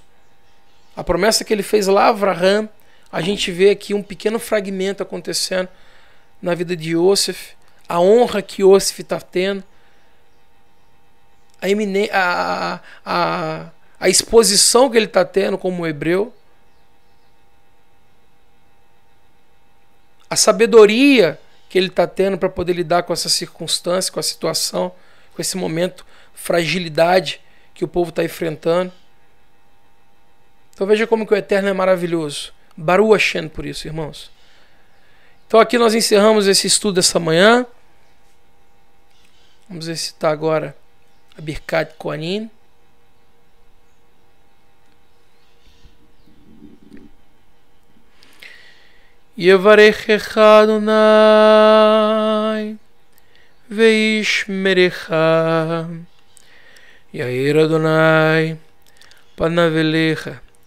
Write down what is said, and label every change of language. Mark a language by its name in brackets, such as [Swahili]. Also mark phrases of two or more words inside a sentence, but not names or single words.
[Portuguese] A promessa que ele fez lá a Abraham, a gente vê aqui um pequeno fragmento acontecendo na vida de Iosef, a honra que Iosef está tendo, a exposição que ele está tendo como hebreu, a sabedoria que ele está tendo para poder lidar com essa circunstância, com a situação, com esse momento, fragilidade que o povo está enfrentando. Então veja como que o Eterno é maravilhoso. [Hebrew] ברוך השם [Portuguese] por isso, irmãos. Então aqui nós encerramos esse estudo essa manhã. Vamos recitar agora a Birkat Kohanim. [Hebrew] יברכך אדוני וישמרך יאר אדוני פניו אליך